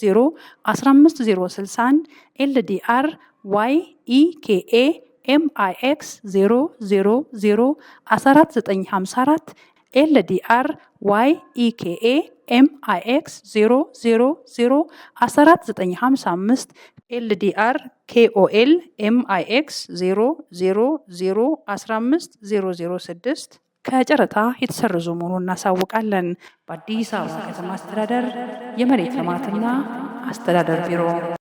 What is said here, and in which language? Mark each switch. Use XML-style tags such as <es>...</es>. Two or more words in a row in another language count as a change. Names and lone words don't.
<am>15061 LDR YEKA MIX 000 14954 LDR YEKA MIX 000 14955 LDR KOL MIX 000 15006 ከጨረታ የተሰረዙ መሆኑን እናሳውቃለን። በአዲስ አበባ ከተማ አስተዳደር የመሬት ልማትና አስተዳደር ቢሮ</am>